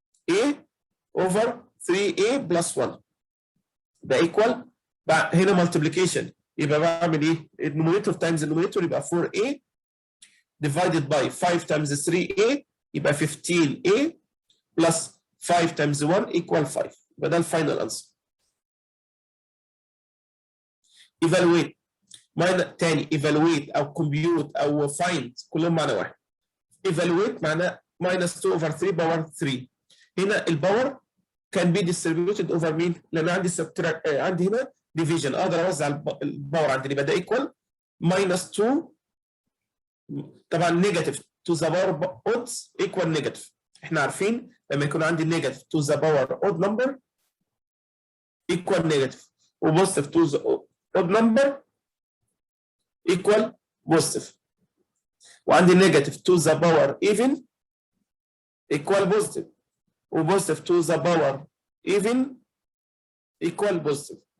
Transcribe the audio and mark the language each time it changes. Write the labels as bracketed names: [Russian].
[English] A over 3A plus 1 ده equal هنا multiplication يبقى بعمل ايه؟ النوميريتور تايمز النوميريتور يبقى 4A divided by 5 times 3A يبقى 15A plus 5 times 1 equal 5 يبقى ده الفاينل انسر. evaluate تاني evaluate او compute او find [Arabic] كلهم معنى واحد. [English] evaluate معناه minus 2 over 3 power 3. [Arabic] هنا الباور كان بي distributed over مين؟ لان عندي عندي هنا division اقدر اوزع الباور عندي يبقى ده equal minus 2 طبعا نيجاتيف [English] to the power odds equal negative. [Arabic] احنا عارفين لما يكون عندي [English] Negative to the power odd number equal negative وبوزيتيف to the odd number equal positive, وعندي negative to the power even equal positive وبوزيتيف to the power even equal positive.